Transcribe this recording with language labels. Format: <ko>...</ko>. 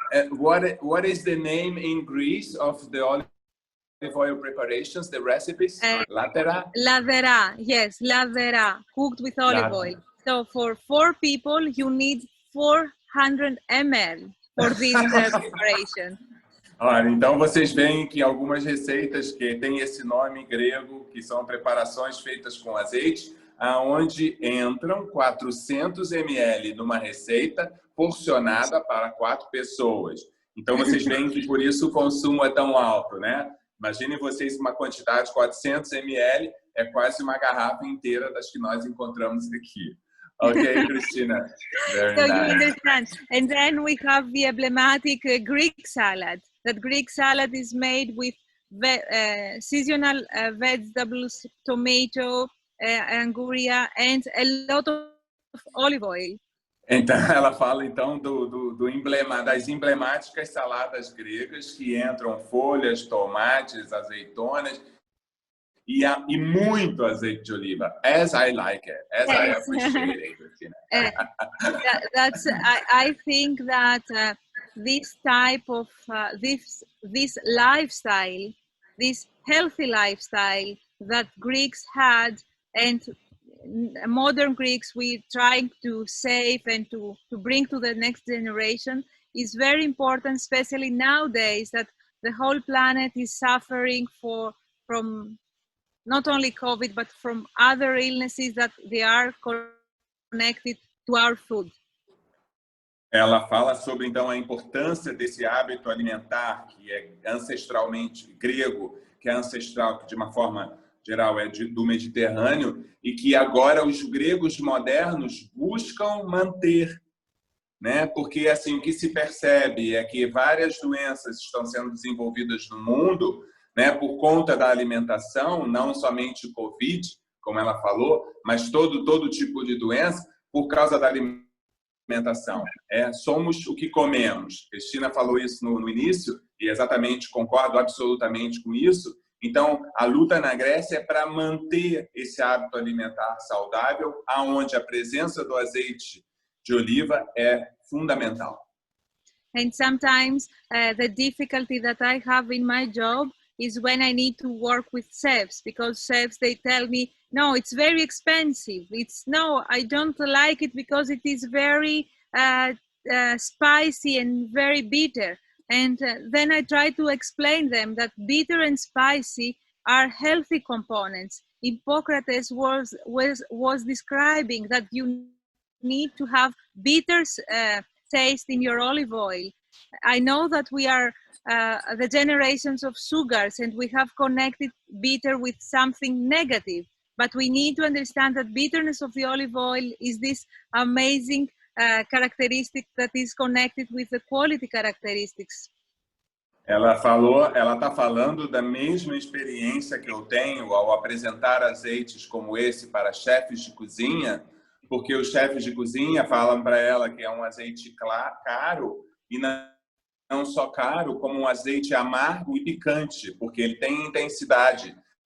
<en>What is the name in Greece of the olive oil preparations, the recipes? Latera? Ladera, yes, ladera, cooked with olive oil. So for 4 people, you need 400 ml for this preparation.</en> <pt>Olha, então vocês veem que algumas receitas que têm esse nome grego, que são preparações feitas com azeite, aonde entram 400 ml numa receita porcionada para 4 pessoas. Então vocês veem que por isso o consumo é tão alto, né? Imaginem vocês uma quantidade de 400 ml, é quase uma garrafa inteira das que nós encontramos aqui.</pt> <en>Okay, Christina. Very So nice. you understand. And then we have the emblematic Greek salad. That Greek salad is made with seasonal vegetables, tomato, anguria, and a lot of olive oil.</en> <pt>Então, ela fala então das emblemáticas saladas gregas que entram folhas, tomates, azeitonas e muito azeite de oliva.</pt> <en>As I like it, as I appreciate it, Christina. I think that this type of this lifestyle, this healthy lifestyle that Greeks had, and modern Greeks we trying to save and to bring to the next generation, is very important, especially nowadays that the whole planet is suffering from not only COVID, but from other illnesses that they are connected to our food.</en> <pt>Ela fala sobre, então, a importância desse hábito alimentar, que é ancestralmente grego, que é ancestral, que de uma forma geral é do Mediterrâneo, e que agora os gregos modernos buscam manter, né? Porque, assim, o que se percebe é que várias doenças estão sendo desenvolvidas no mundo, né, por conta da alimentação, não somente o Covid, como ela falou, mas todo tipo de doença, por causa da alimentação. Somos o que comemos. Cristina falou isso no início, e exatamente concordo absolutamente com isso. Então, a luta na Grécia é para manter esse hábito alimentar saudável, aonde a presença do azeite de oliva é fundamental.</pt> <en>And sometimes the difficulty that I have in my job is when I need to work with chefs, because chefs, they tell me, no, it's very expensive. No, I don't like it because it is very spicy and very bitter. And then I try to explain them that bitter and spicy are healthy components. Hippocrates was describing that you need to have bitter taste in your olive oil. I know that we are the generations of sugars and we have connected bitter with something negative, but we need to understand that bitterness of the olive oil is this amazing characteristic that is connected with the quality characteristics.</en> <pt>Ela está falando da mesma experiência que eu tenho ao apresentar azeites como esse para chefes de cozinha, porque os chefes de cozinha falam para ela que é um azeite caro e não só caro, como um azeite amargo e picante, porque ele tem intensidade.</pt>